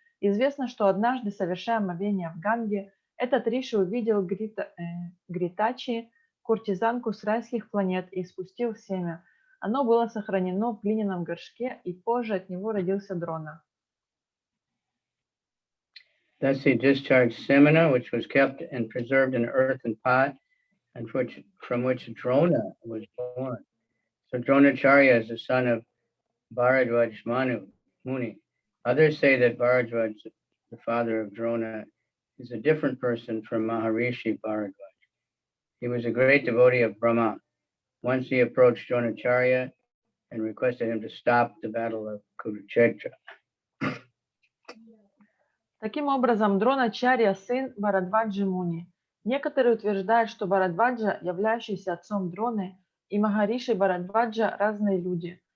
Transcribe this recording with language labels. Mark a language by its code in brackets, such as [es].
[ru] Известно, что однажды, совершая омовение в Ганге, этот риши увидел Гритачи, куртизанку с райских планет, и спустил семя. Оно было сохранено в глиняном горшке, и позже от него родился Дрона. [en] Thus he discharged semina, which was kept and preserved in an earthen pot, and from which Drona was born. So Dronacharya is the son of Bharadwaj Muni. Others say that Bharadwaj, the father of Drona, is a different person from Maharishi Bharadwaj. He was a great devotee of Brahma. Once he approached Dronacharya and requested him to stop the battle of Kurukshetra. [ru] Таким образом, Дроначарья – сын Бхарадваджи Муни. Некоторые утверждают, что Бхарадваджа, являющийся отцом Дроны, и Махариши Бхарадваджа – разные люди.